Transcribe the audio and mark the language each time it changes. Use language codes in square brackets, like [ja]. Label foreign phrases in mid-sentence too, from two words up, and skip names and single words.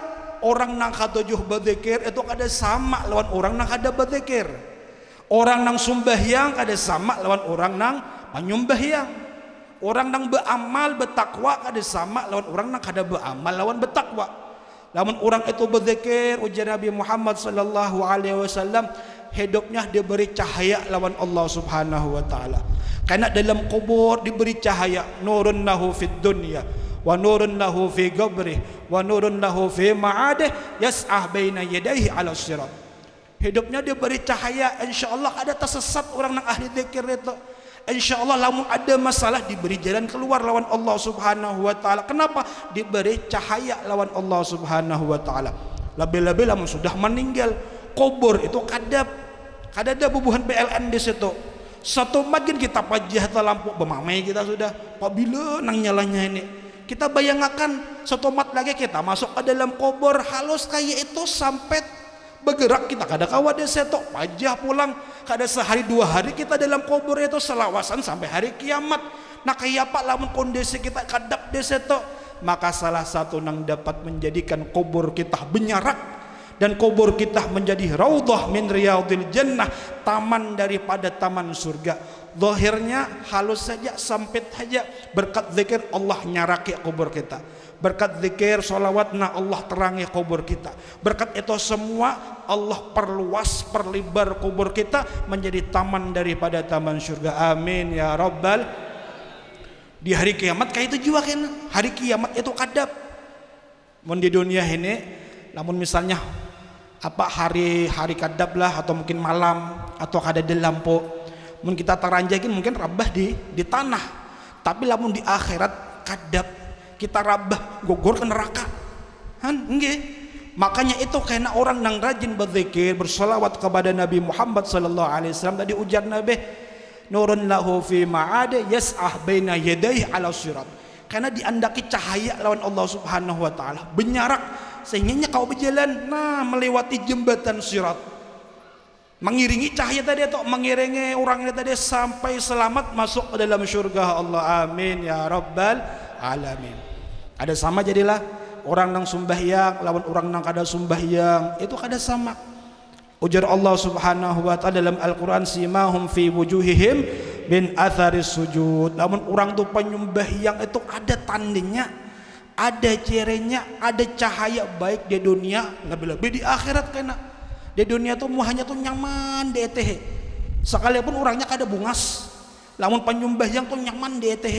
[bjn] Orang nang katujuh berzikir itu kada sama lawan orang nang kada berzikir. Orang nang sumbahyang kada sama lawan orang nang menyumbahyang. Orang nang beramal bertakwa kada sama lawan orang nang kada beramal lawan bertakwa. Lamun orang itu berzikir, ujar Nabi Muhammad [ar] صلى الله عليه وسلم, [bjn] hidupnya diberi cahaya lawan Allah [ar] سبحانه وتعالى. [bjn] Karena dalam kubur diberi cahaya, [ar] نور له في الدنيا ونور له في قبره ونور له في معاده يسعى بين يديه على الصراط. [bjn] Hidupnya diberi cahaya, insyaallah ada tersesat orang nang ahli zikir itu. Insyaallah lamun ada masalah diberi jalan keluar lawan Allah [ar] سبحانه وتعالى. [bjn] Kenapa? Diberi cahaya lawan Allah [ar] سبحانه وتعالى. [bjn] Lebih-lebih lamun sudah meninggal, kubur itu kadap. Kadada bubuhan PLN di situ. Satu makin kita pajah lampu bemamai kita sudah. Apabila nang nyalanya ini, kita bayangkan satu mat lagi kita masuk ke dalam kubur halus kayak itu sampai bergerak kita kada kawa di situ pajah pulang kada sehari dua hari kita dalam kubur itu selawasan sampai hari kiamat. Nah kayak apa lamun kondisi kita kadap di situ, maka salah satu yang dapat menjadikan kubur kita benyarak dan kubur kita menjadi [ar] روضة من رياض الجنة, [bjn] taman daripada taman surga. Zahirnya halus saja, sempit saja, berkat zikir Allah nyaraki kubur kita, berkat zikir solawatna Allah terangi kubur kita, berkat itu semua Allah perluas perlebar kubur kita menjadi taman daripada taman surga. [ar] آمين يا ربّ. [bjn] Di hari kiamat kayak itu juga kan, hari kiamat itu kadap. Mun di dunia ini namun misalnya apa hari kadap lah, atau mungkin malam, atau kada ada lampu, mun kita teranjakin mungkin rabah di tanah. Tapi lamun di akhirat kadap, kita rabah gogor ke neraka kan nggih. Makanya itu karena orang yang rajin berzikir bersolawat kepada Nabi Muhammad [ar] صلى الله عليه وسلم, [bjn] tadi ujar Nabi [ar] نور له في معاد يسعى بين يديه على الصراط, [bjn] karena diandaki cahaya lawan Allah [ar] سبحانه وتعالى [bjn] benyarak sehingga kau berjalan melewati jembatan sirat, mengiringi cahaya tadi atau mengiringi orangnya tadi sampai selamat masuk ke dalam surga Allah. [ar] آمين يا رب العالمين. [bjn] Ada sama jadilah orang nang sembahyang lawan orang nang kada sembahyang itu kada sama. Ujar Allah [ar] سبحانه وتعالى [bjn] dalam Al-Qur'an, [ar] سيماهم في وجوههم من أثر السجود. [bjn] Namun orang tu penyembahyang itu ada tandanya, ada cirinya, ada cahaya baik di dunia, lebih-lebih di akhirat. Karena di dunia tuh muhanya tuh nyaman di ETH, sekalipun orangnya kada bungas, lamun penyembahyang tuh nyaman di ETH.